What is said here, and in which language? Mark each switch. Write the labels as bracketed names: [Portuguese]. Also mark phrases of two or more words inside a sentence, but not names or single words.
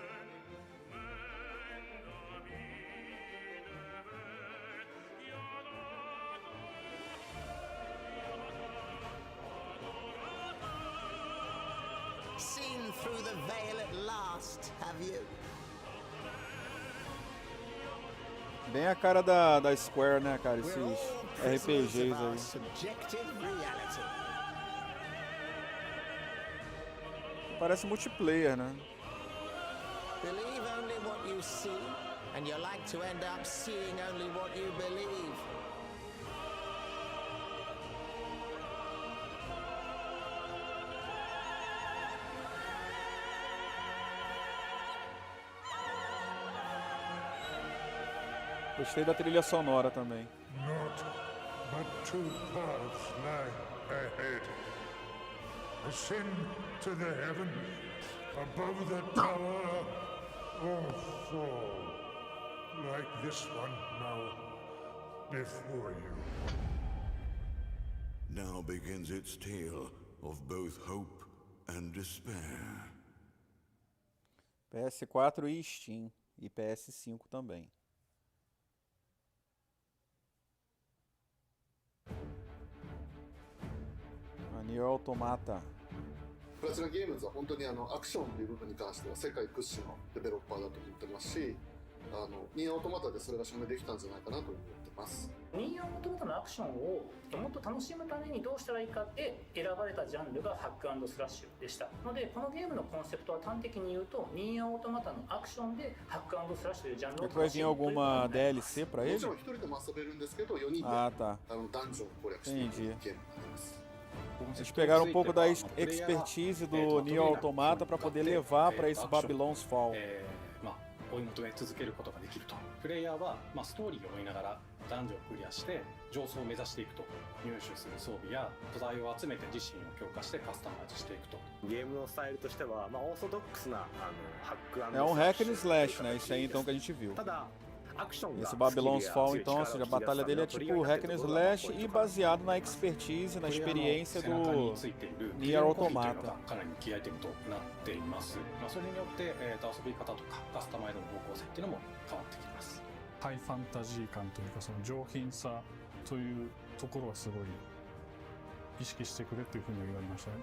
[English] Seen through the veil at last, have you? [Portuguese] Bem a cara da Square, né, cara? Esses RPGs aí. [English] Subjective reality. [Portuguese] Parece multiplayer, né? [English] Believe only what you see, and you're like to end up seeing only what you believe. [Portuguese] Gostei da trilha sonora também. [English] Not but two paths lie ahead. Ascend to the heaven above the tower, or fall like this one now before you. Now begins its tale of both hope and despair. [Portuguese] PS4 e Steam. E PS5 também. Nier Automata. [Japanese] プラチナゲームズは本当にアクションという部分に関しては世界屈指のデベロッパーだと思ってますし、ニーアオトマタでそれが証明できたんじゃないかなと思ってます。ニーアオトマタのアクションをもっと楽しむためにどうしたらいいかで選ばれたジャンルがハック&スラッシュでしたので、このゲームのコンセプトは端的に言うとニーアオトマタのアクションでハック&スラッシュというジャンルを楽しむ。 [Portuguese] Vai vir alguma DLC pra ele? [Japanese] もちろん1人でも遊べるんですけど、4人でダンジョンを攻略していくゲームになります。 [Portuguese] Vocês pegaram um pouco da expertise do Nier Automata para poder levar para esse Babylon's Fall. [Japanese] 追い求め続けることができると。プレイヤーは、ストーリーを追いながらダンジョンをクリアして上層を目指していくと。入手する装備や素材を集めて自身を強化してカスタマイズしていくと。ゲームのスタイルとしては、オーソドックスなハック& [Portuguese] É um [English] hack and slash, [Portuguese] né? Isso aí então que a gente viu. [Japanese] ただ [Portuguese] Esse Babylon's Fall, então, ou seja, a batalha dele é tipo [English] hack and slash [Portuguese] e baseado na expertise, na experiência do Nier Automata. [Japanese] かなりキーアイテムとなっています。それによって、遊び方とかカスタマイズの方向性っていうのも変わってきます。ハイファンタジー感というか、その上品さというところはすごい意識してくれっていうふうに言われましたね。